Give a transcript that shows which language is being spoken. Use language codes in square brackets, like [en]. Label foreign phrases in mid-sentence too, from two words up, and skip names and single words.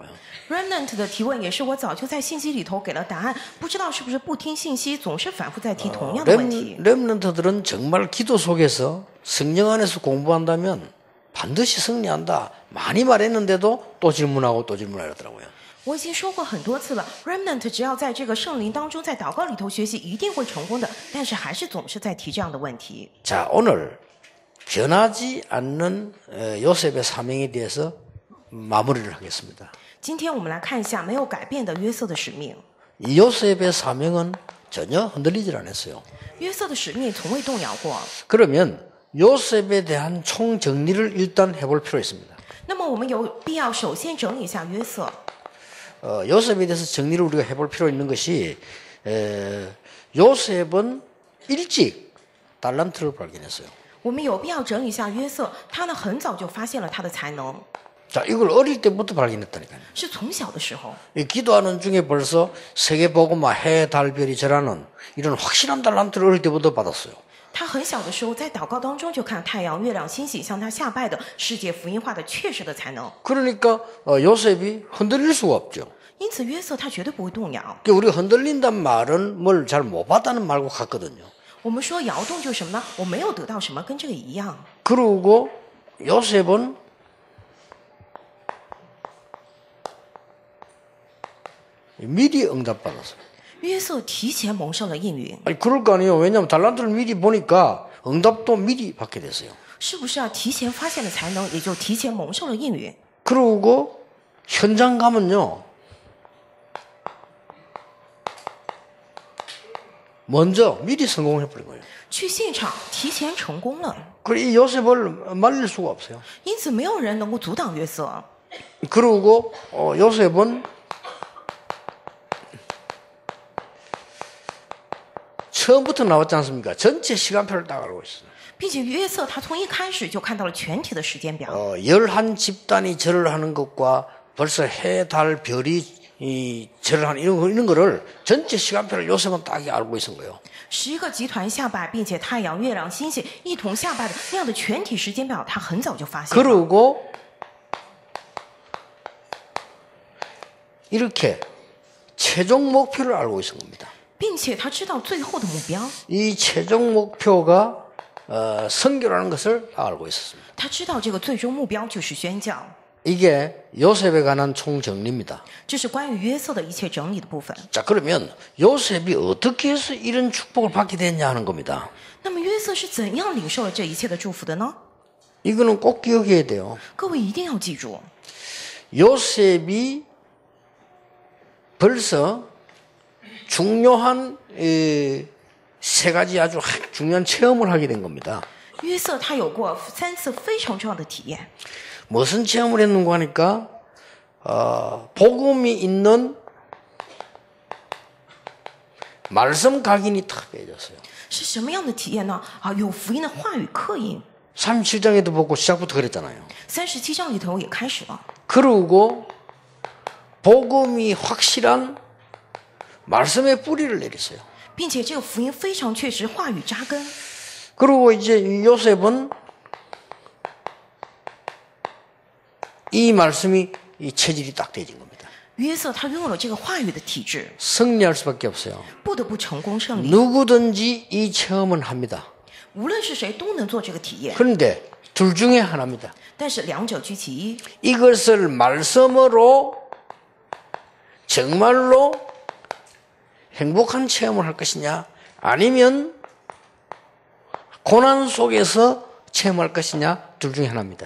[zh] Remnant 的提问也是我早就在信息里头给了答案，不知道是不是不听信息，总是反复在提同样的问题。 [ko] 렘넌트들은 정말 기도 속에서 성령 안에서 공부한다면 반드시 승리한다. 많이 말했는데도 또 질문하고 또 질문하더라고요. [zh] 我已经说过很多次了 ，Remnant 只要在这个圣灵当中，在祷告里头学习，一定会成功的。但是还是总是在提这样的问题。 [ko] 자, 오늘 변하지 않는 요셉의 사명에 대해서 마무리를 하겠습니다. [zh] 今天我们来看一下没有改变的约瑟的使命。 [ko] 이 요셉의 사명은 전혀 흔들리질 않았어요. [zh] 约瑟的使命从未动摇过。 [ko] 그러면 요셉에 대한 총정리를 일단 해볼 필요가 있습니다. [zh] 那么我们有必要首先整理一下约瑟。 [ko] 요셉에 대해서 정리를 우리가 해볼 필요 있는 것이 요셉은 일찍 달란트를 발견했어요. [zh] 我们有必要整理一下约瑟，他呢很早就发现了他的才能， [ko] 자, 이걸 어릴 때부터 발견했다니까요. [zh] 是从小的时候。 [ko] 이 기도하는 중에 벌써 세계보고마 해, 달, 별이 절하는 이런 확실한 달란트를 어릴 때부터 받았어요. [zh] 他很小的时候在祷告当中就看太阳、月亮、星星向他下拜的世界福音化的确实的才能， [ko] 그러니까 요셉이 흔들릴 수가 없죠. [zh] 因此约瑟他绝对不会动摇。 [ko] 우리가 흔들린단 말은 뭘 잘 못 받다는 말과 같거든요. [zh] 我们说摇动就是什么呢？我没有得到什么，跟这个一样。 [ko] 그리고 요셉은 미리 응답받았어요. [zh] 约瑟提前蒙受了应允， [ko] 아니, 그럴 거 아니에요. 왜냐하면 달란트를 미리 보니까 응답도 미리 받게 됐어요. [zh] 是不是啊？提前发现了才能，也就提前蒙受了应允。 [ko] 그러고 현장 가면요. 먼저 미리 성공해버린 거예요. [zh] 去现场提前成功了， [ko] 그리고 이 요셉을 말릴 수가 없어요. [zh] 因此没有人能够阻挡约瑟。 [ko] 그리고 요셉은 처음부터 나왔지 않습니까? 전체 시간표를 딱 알고 있어요. [zh] 并且约瑟他从一开始就看到了全体的时间表， [ko] 11 집단이 절을 하는 것과 벌써 해, 달, 별이 이 절을 하는 이런 거를 전체 시간표를 요셉은 딱 알고 있은 거예요. [zh] 10 个集团下拜，并且太阳、月亮、星星一同下拜的那样的全体时间表，他很早就发现了。 [ko] 그리고 이렇게 최종 목표를 알고 있은 겁니다. [zh] 并且他知道最后的目标， [ko] 이 최종 목표가 선교라는 것을 알고 있었습니다. [zh] 他知道这个最终目标就是宣教。 [ko] 이게 요셉에 관한 총정리입니다. [zh] 这是关于约瑟的一切整理的部分。 [ko] 자, 그러면 요셉이 어떻게 해서 이런 축복을 받게 됐냐 하는 겁니다. [zh] 那么约瑟是怎样领受了这一切的祝福的呢？ [ko] 이거는 꼭 기억해야 돼요. [zh] 各位一定要记住， [ko] 요셉이 벌써 중요한 세 가지 아주 중요한 체험을 하게 된 겁니다. [zh] 约瑟他有过3次非常重要的体验。 [ko] 무슨 체험을 했는가 하니까 복음이 있는 말씀 각인이 탁 빼졌어요. [zh] 是什么样的体验呢？有福音的话语刻印。 [ko] 37장에도 보고 시작부터 그랬잖아요. [zh] 37 章里头也开始了。 [ko] 그리고 복음이 확실한 말씀의 뿌리를 내렸어요. [zh] 并且这个福音非常确实，话语扎根。 [ko] 그리고 이제 요셉은 이 말씀이 이 체질이 딱 되진 겁니다. [zh] 约瑟他拥有了这个话语的体质， [ko] 승리할 수밖에 없어요. [zh] 不得不成功胜利。 [ko] 누구든지 이 체험은 합니다. [zh] 无论是谁都能做这个体验， [ko] 그런데 둘 중에 하나입니다. [zh] 但是两者居其一。 [ko] 이것을 말씀으로 정말로 행복한 체험을 할 것이냐 아니면 고난 속에서 체험할 것이냐 둘 중에 하나입니다.